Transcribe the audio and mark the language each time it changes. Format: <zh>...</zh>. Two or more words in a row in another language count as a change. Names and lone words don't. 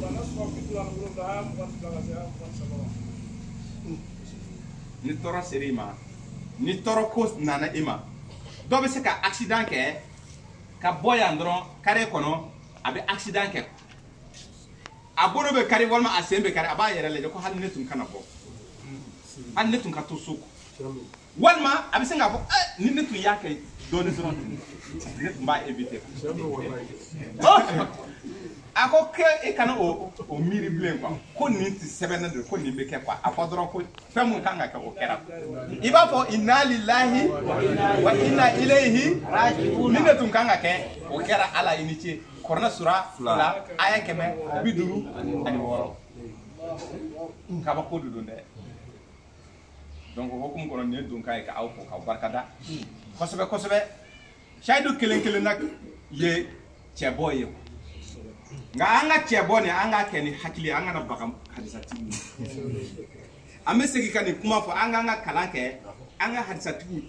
<bm>ni tɔɔrɔ sera i ma ni tɔɔrɔ ko nana i ma dɔ bɛ se ka accident kɛ ka bɔ yan dɔrɔn kare kɔnɔ a bɛ accident kɛ a bolo bɛ kari walima a sen bɛ kari a b'a yɛrɛ lajɛ ko hali ne tun kana bɔ hali ne tun ka to so walima a bɛ se k'a fɔ ni ne tun y'a kɛ dɔɔni dɔrɔn ne tun b'a éviter a ko ke e kana o miiri bilen quoi ko nin tɛ sɛbɛnnen don ko nin bɛ kɛ quoi a fɔ dɔrɔn ko fɛn mun kan ka kɛ o kɛra i b'a fɔ</bm> <ar>إنا لله وإنا إليه راجعون</ar> <bm>nin de tun kan ka kɛ o kɛra ala i ni ce Kuranɛ sura 2 aya 156 kabako de don dɛ donc o hukumu kɔnɔ nin ye donkan ye ka aw fo k'aw barikada kosɛbɛ kosɛbɛ sayidu kelen na ye cɛbɔ ye nka an ka cɛbɔ ni an k'a kɛ ni hakili an kana baga hadisatigiw an bɛ segin ka nin kuma fɔ an k'an ka kalan kɛ an ka hadisatigiw</bm>